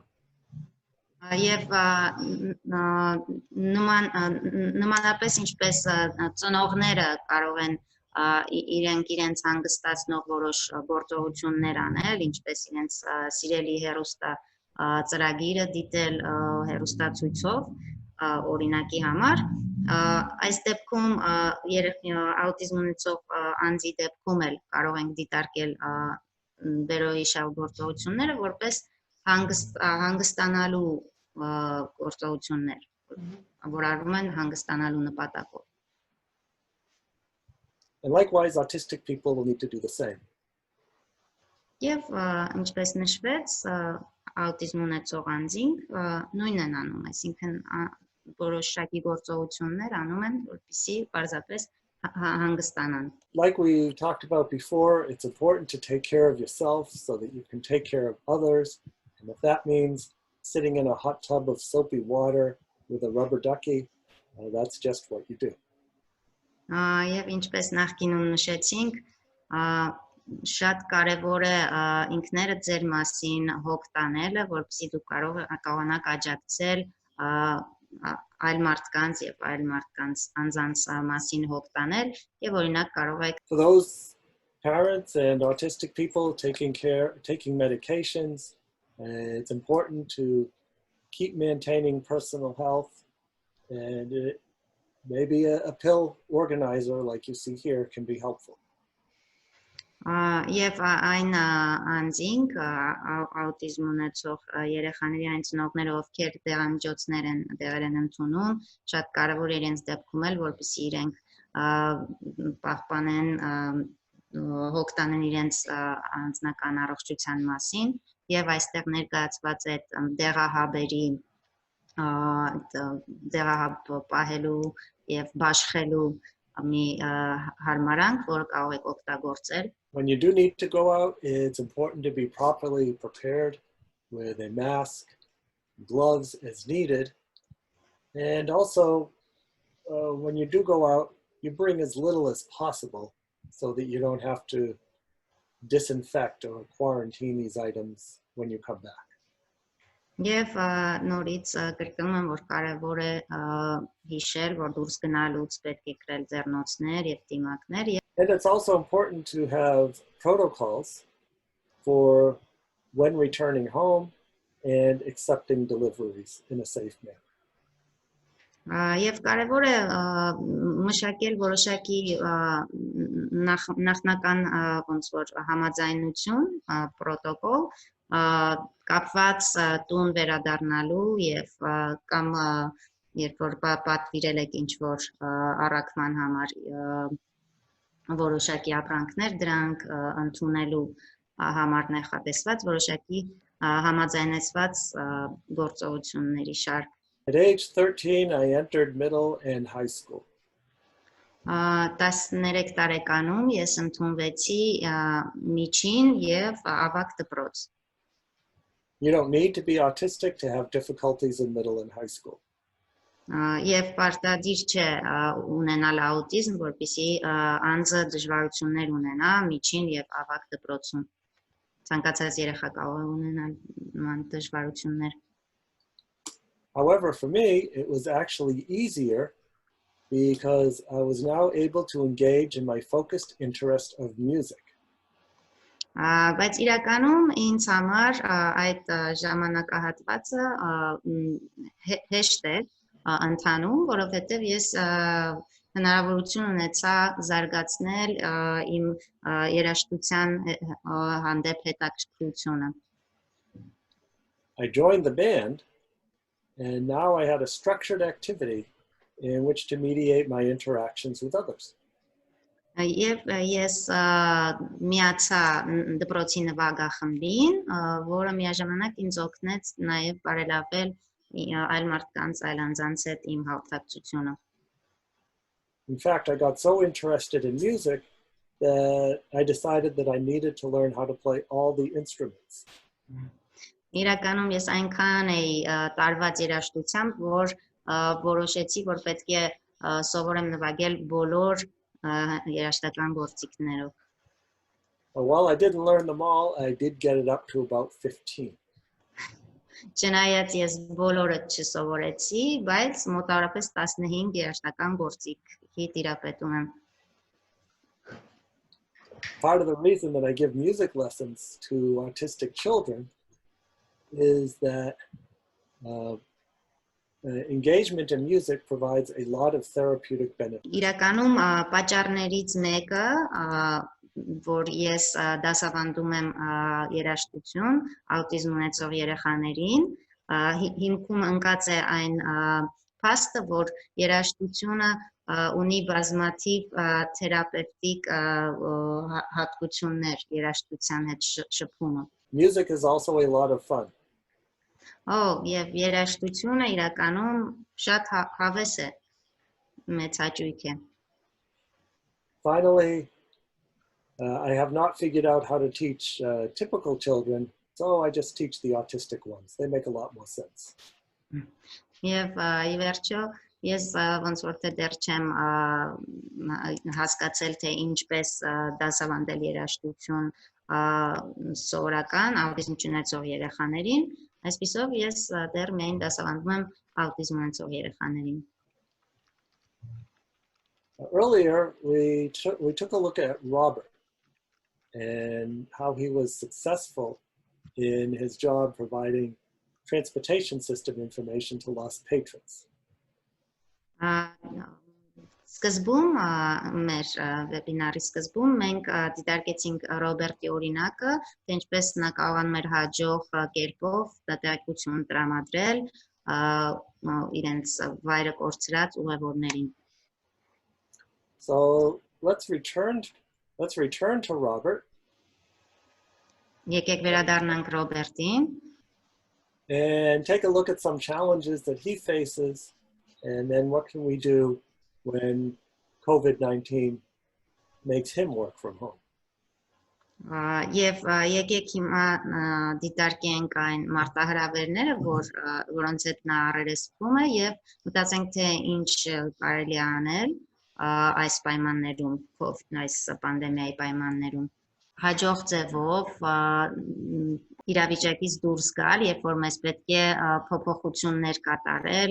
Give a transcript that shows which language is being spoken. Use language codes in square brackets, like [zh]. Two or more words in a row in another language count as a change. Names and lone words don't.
[hy] Եվ նմանապես ինչպես ծնողները կարող են իրենց հանգստացնող որոշ գործողություններ անել, ինչպես իրենց սիրելի հեռուստա ծրագիրը դիտել հեռուստացույցով օրինակի համար, այս դեպքում աուտիզմ ունեցող անձի դեպքում էլ կարող ենք դիտարկել բերոյիշալ գործողությունները որպես հանգստանալու գործողություններ, որ արվում են հանգստանալու նպատակով։ [en] And likewise, autistic people will need to do the same. [hy] Եվ ինչպես նշվեց, աուտիզմ ունեցող անձինք նույնն են անում, այսինքն որոշակի գործողություններ անում են, որպեսզի պարզապես հանգստանան։ [en] Like we talked about before, it's important to take care of yourself so that you can take care of others. And if that means sitting in a hot tub of soapy water with a rubber ducky, that's just what you do. [hy] Եվ ինչպես նախկինում նշեցինք, շատ կարևոր է ինքներդ ձեր մասին հոգ տանելը, որպեսզի դուք կարողանաք աջակցել այլ մարդկանց եւ այլ մարդկանց անձանց մասին հոգ տանել եւ օրինակ կարող եք [en] For those parents and autistic people taking medications, it's important to keep maintaining personal health, and maybe a pill organizer like you see here can be helpful. [hy] Եվ այն անձինք աուտիզմ ունեցող երեխաների այն ծնողները, ովքեր դեղամիջոցներ են ընդունում, շատ կարևոր է իրենց դեպքում էլ, որպեսզի իրենք պահպանեն հոգ տանեն իրենց անձնական առողջության մասին եւ այստեղ ներկայացված է դեղահաբերի դեղահաբ պահելու եւ բաշխելու մի հարմարանք, որը կարող եք օգտագործել. [en] When you do need to go out, it's important to be properly prepared with a mask, gloves as needed. And also, when you do go out, you bring as little as possible so that you don't have to disinfect or quarantine these items when you come back. [hy] Եվ նորից կրկնում եմ, որ կարևոր է հիշել, որ դուրս գնալուց պետք է կրել ձեռնոցներ եւ դիմակներ. [en] And it's also important to have protocols for when returning home and accepting deliveries in a safe manner. [hy] Եվ կարևոր է մշակել որոշակի նախնական ոնց որ համաձայնություն, պրոտոկոլ կապված տուն վերադառնալու եւ կամ երբ որ պատվիրել եք ինչ որ առաքման համար որոշակի ապրանքներ, դրանք ընդունելու համար նախատեսված որոշակի համաձայնեցված գործողությունների շարք. [en] At age 13, I entered middle and high school. [hy] 13 տարեկանում ես ընդունվեցի միջին եւ ավագ դպրոց. [en] You don't need to be autistic to have difficulties in middle and high school. [hy] Եվ պարտադիր չէ ունենալ աուտիզմ, որպեսզի անձը դժվարություններ ունենա միջին եւ ավագ դպրոցում. Ցանկացած երեխա կարող է ունենալ նման դժվարություններ. [en] However, for me, it was actually easier because I was now able to engage in my focused interest of music. [hy] Բայց իրականում ինձ համար այդ ժամանակահատվածը հեշտ է ընթանում, որովհետև ես հնարավորություն ունեցա զարգացնել իմ երաժշտության հանդեպ հետաքրքրությունը. [en] I joined the band, and now I had a structured activity in which to mediate my interactions with others. [hy] Եվ ես միացա դպրոցի նվագախմբին, որը միաժամանակ ինձ օգնեց նաև բարելավել այլ մարդկանց, այլ անձանց հետ իմ հաղորդակցությունը. [en] In fact, I got so interested in music that I decided that I needed to learn how to play all the instruments. [hy] Իրականում ես այնքան էի տարված երաժշտությամբ, որ որոշեցի, որ պետք է սովորեմ նվագել բոլոր երաժշտական գործիքներով. [en] While I didn't learn them all, I did get it up to about 15. [hy] Չնայած ես բոլորը չսովորեցի, բայց մոտավորապես 15 երաժշտական գործիքի տիրապետում եմ. [en] Part of the reason that I give music lessons to autistic children is that engagement in music provides a lot of therapeutic benefits. [hy] Իրականում պատճառներից մեկը, որ ես դասավանդում եմ երաժշտություն աուտիզմ ունեցող երեխաներին, հիմքում ընկած է այն փաստը, որ երաժշտությունը ունի բազմաթիվ թերապևտիկ հատկություններ երաժշտության հետ շփումը. [en] Music is also a lot of fun. [hy] Եվ երաժշտությունը իրականում շատ հավես է, մեծ հաճույք է. [en] Finally, I have not figured out how to teach typical children, so I just teach the autistic ones. They make a lot more sense. [hy] Եվ ի վերջո ես ոնց որ թե դեռ չեմ հասկացել թե ինչպես դասավանդել երաժշտություն սովորական աուտիզմ ունեցող երեխաներին, այսպիսով ես դեռ միայն դասավանդում եմ աուտիզմ ունեցող երեխաներին. [en] Earlier, we took a look at Robert and how he was successful in his job providing transportation system information to lost patrons. [hy] Սկզբում մեր վեբինարի սկզբում մենք դիտարկեցինք Ռոբերտի օրինակը, թե ինչպես նա կարողանում էր հաջող կերպով տեղեկություն տրամադրել իրենց վայրը կորցրած ուղևորներին։ [en] So let's return to Robert. [hy] Եկեք վերադառնանք Ռոբերտին [en] And take a look at some challenges that he faces, and then what can we do when COVID-19 makes him work from home. [hy] Եվ եկեք հիմա դիտարկենք այն մարտահրավերները, որոնց հետ նա առերեսվում է եւ մտածենք թե ինչ կարելի է անել այս պայմաններում, այս պանդեմիայի պայմաններում։ Հաջող ձևով իրավիճակից դուրս գալ, երբ որ մեզ պետք է փոփոխություններ կատարել